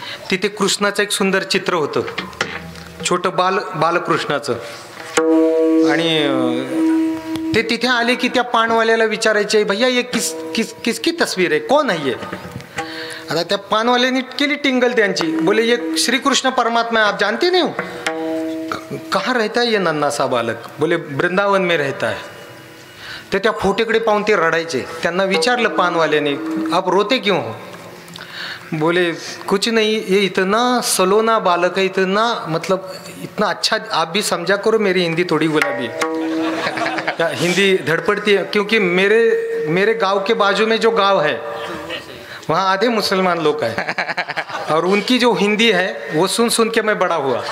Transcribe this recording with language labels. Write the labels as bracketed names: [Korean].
[Marathi] तिथे कृष्णाचं एक सुंदर चित्र होतं, छोटं बालकृष्णाचं. आणि ते तिथे आले की त्या पानवाल्याला विचारायचे [Hindi] भैया ये किसकी तस्वीर [Marathi] आहे, कोण आहे. आता त्या पानवाल्याने केली टिंगल त्यांची. [Hindi] बोले ये श्री कृष्ण परमात्मा आप जानते नहीं हो. कहाँ रहता है ये नन्हा सा बालक? बोले वृंदावन में रहता है. [Marathi] तर त्या फोटेकडे पाहून ते रडायचे. त्यांना विचारलं पानवाल्याने, [Hindi] आप रोते क्यों हो? बोले कुछ नहीं, ये इतना सलोना बालक है, इतना मतलब इतना अच्छा, आप भी समझा करो, मेरी हिंदी थोड़ी गुलाबी है. हिंदी धड़पड़ती है क्योंकि मेरे गांव के बाजू में जो गांव है वहाँ आधे मुसलमान लोग हैं और उनकी जो हिंदी है वो सुन सुन के मैं बड़ा हुआ.